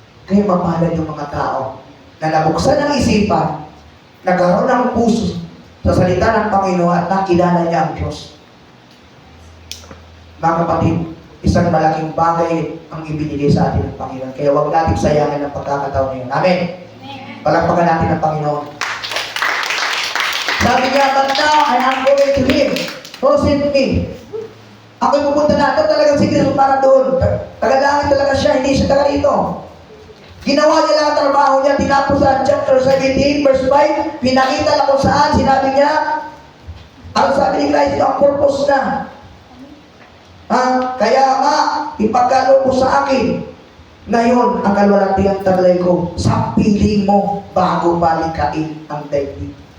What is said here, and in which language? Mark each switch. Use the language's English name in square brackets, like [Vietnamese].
[Filipino] Kaya mapalad yung mga tao na nabuksan ng isipan, nagkaroon ng puso sa salita ng Panginoon at nakilala niya ang Diyos. Mga kapatid, isang malaking bagay ang ibinigay sa atin ng Panginoon. Kaya huwag natin sayangin ang pagkakataon ngayon. Amen. Palakpakan natin ang Panginoon. Sabi niya, [English] but now I am going to him who sent me. [Filipino] Ako'y pupunta na. Ito talagang si Kristo para doon. Tagalangin talaga siya, hindi siya taga rito. Ginawa niya lang ang trabaho niya. Tinapos sa chapter 17, verse 5. Pinakita na kung saan. Sinabi niya, ang sabi ni Christ, ang purpose na. Kaya nga, ipagkaloob mo sa akin. Ngayon, ang kaluwalhatiang taglay ko, sa piling mo bago balikain ang daigdig.